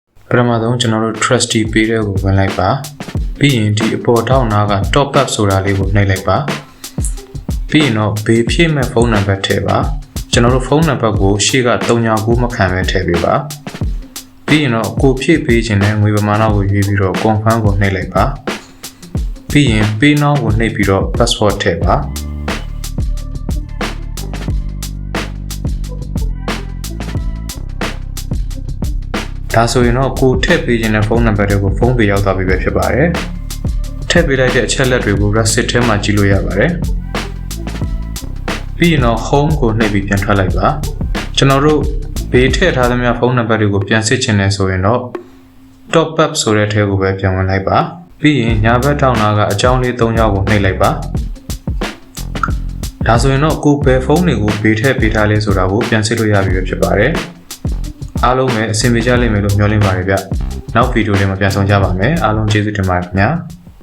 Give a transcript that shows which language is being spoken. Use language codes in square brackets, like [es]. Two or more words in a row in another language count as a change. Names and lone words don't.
[my] ပထမဆုံးကျွန်တော်တို့ trusty ပေးတဲ့ကိုဝင်လိုက်ပါပြီးရင်ဒီအပေါ်ထောက်နာက [en] top up [my] ဆိုတာလေးကိုနှိပ်လိုက်ပါပြီးရင်တော့ဘေးဖြည့်မဲ့ဖုန်းနံပါတ်ထည့်ပါကျွန်တော်တို့ဖုန်းနံပါတ်ကိုရှေ့က399မခံပဲထည့်ပေးပါပြီးရင်တော့ကိုဖြည့်ပေးခြင်းနဲ့ငွေပမာဏကိုရွေးပြီးတော့ confirm ကိုနှိပ်လိုက်ပါပြီးရင် [en] pay now [my] ကိုနှိပ်ပြီးတော့ password ထည့်ပါ ဒါဆိုရင်တော့ကိုထည့်ပေးခြင်းနဲ့ဖုန်းနံပါတ်တွေကိုဖုန်းပေးရောက်သွားပြီပဲဖြစ်ပါတယ်ထည့်ပေးလိုက်တဲ့အချက်လက်တွေကို receipt ထဲမှာကြည့်လို့ရပါတယ် ပြီးရင်တော့ home ကိုနှိပ်ပြီးပြန်ထွက်လိုက်ပါကျွန်တော်တို့ဘေးထည့်ထားသမျှဖုန်းနံပါတ်တွေကိုပြန်စစ်ချင်တယ်ဆိုရင်တော့ [en] top up [my] ဆိုတဲ့ထဲကိုပဲပြန်ဝင်လိုက်ပါပြီးရင်ညာဘက်ထောက်နာကအကြောင်းလေး၃ကြောင်းကိုနှိပ်လိုက်ပါဒါဆိုရင်တော့ကိုဘယ်ဖုန်းတွေကိုဘေးထည့်ပေးထားလဲဆိုတာကိုပြန်စစ်လို့ရပြီပဲဖြစ်ပါတယ်အားလုံးပဲအဆင်ပြေကြလိမ့်မယ်လို့မျှော်လင့်ပါတယ်ဗျနောက်ဗီဒီယိုတွေမှာပြန်ဆောင်ကြပါမယ်အားလုံးကျေးဇူးတင်ပါတယ်ခင်ဗျာ